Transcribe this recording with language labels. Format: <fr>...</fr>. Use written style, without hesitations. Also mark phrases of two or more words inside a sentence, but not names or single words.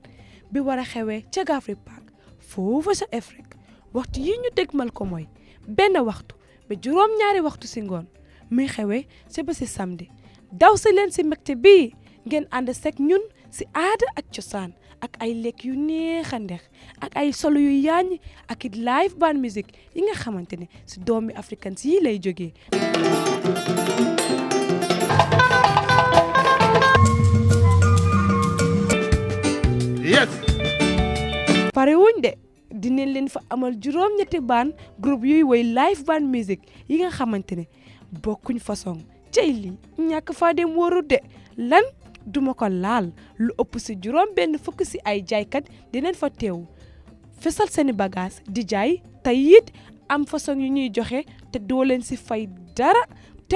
<wo>bi war a xewee ca Gafri Park foofu sa Afrique waxtu yi ñu dégmal ko mooy benn waxtu ba juróom-ñaari waxtu si ngoon muy xewee ca ba si samedi daw si leen si mbégte bii ngeen ànd sek ñun si aada ak cosaan ak ay lekk yu neex a ndex ak ay solo yu yaañ ak it</wo> <en>live band music</en> <wo>yi nga xamante ne si doomi africains yi lay jógee.</wo> <en>Yes.</en> <wo>pare wuñ de dinañ leen fa amal juróom-ñetti band groupe yuy woy</wo> <en>live band music</en> <wo>yi nga xamante ne bokkuñ façon cey lii ñàkk faa dem wóorut de lan duma ko laal lu ëpp si juróom benn fukk si ay jaaykat dinañ fa teew fesal seeni bagage di jaay te it am façon yu ñuy joxe te doo leen si fay dara te</wo>